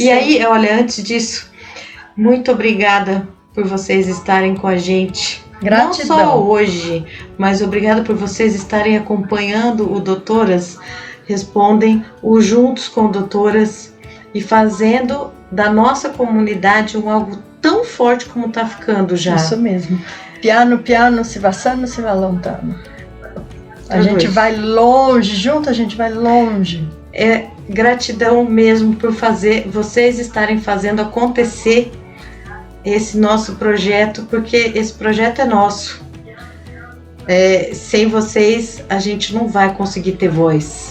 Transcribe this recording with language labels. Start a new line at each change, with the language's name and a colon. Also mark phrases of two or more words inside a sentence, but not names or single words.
Portuguese: E aí, olha, antes disso, muito obrigada por vocês estarem com a gente. Gratidão. Não só hoje, mas obrigada por vocês estarem acompanhando o Doutoras Respondem, o Juntos com Doutoras, e fazendo da nossa comunidade algo tão forte como está ficando já. Isso mesmo.
Italian: Piano, piano, se vassando, se va lontano.
Portuguese: A gente vai longe, junto a gente vai longe. Gratidão mesmo por vocês estarem fazendo acontecer esse nosso projeto, porque esse projeto é nosso. Sem vocês, a gente não vai conseguir ter voz.